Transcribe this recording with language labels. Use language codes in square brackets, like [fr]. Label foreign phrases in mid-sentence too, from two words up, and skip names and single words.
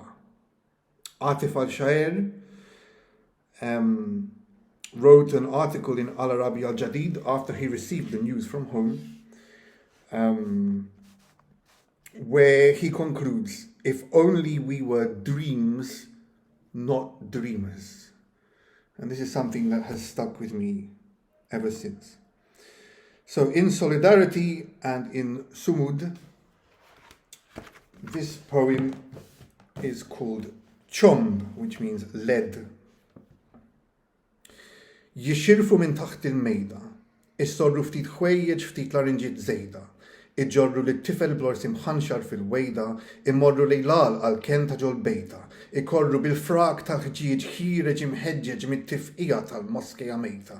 [en] Atef Alshaer wrote an article in Al-Arabi after he received the news from home, where he concludes, "If only we were dreams, not dreamers." And this is something that has stuck with me ever since. So in solidarity and in Sumud, this poem is called ċomb, which means lead. [mt] Jixirfu minn taħt il-mejda, isorru ftit ħwejjeġ ftit larinġiet żejda, ġorru lit-tifel bl-ors imħanxar fil-wejda, immorru l-għalqa għall-kenn ta' ġol-bejta, ikorru bil-frak tal-ħġieġ ħireġ imħeġġeġ mit-tifqigħa tal-moskea mejta.